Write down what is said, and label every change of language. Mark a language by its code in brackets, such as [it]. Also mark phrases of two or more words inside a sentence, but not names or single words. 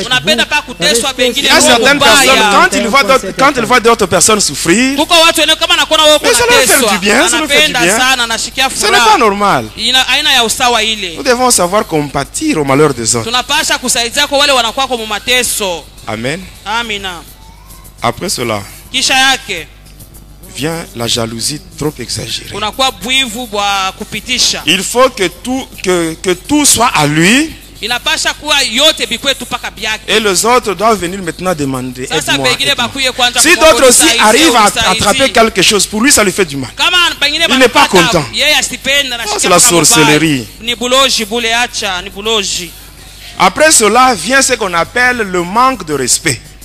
[fr] Il y a certaines personnes, quand ils voient d'autres personnes souffrir, mais ça leur fait du bien, ça leur fait du bien. Ce n'est pas normal. Nous devons savoir compatir au malheur des autres. Amen. Après cela, vient la jalousie trop exagérée. [sw] Kunakuwa bwivu bwa kupitisha. [fr] Il faut que tout soit à lui. [sw] Inapasha kuwa yote bikwetu paka byake. [fr] Et les autres doivent venir maintenant demander aide-moi. Si d'autres aussi arrivent à attraper quelque chose, pour lui ça lui fait du mal. Il n'est pas content. C'est la sorcellerie. Après cela vient ce qu'on appelle le manque de respect.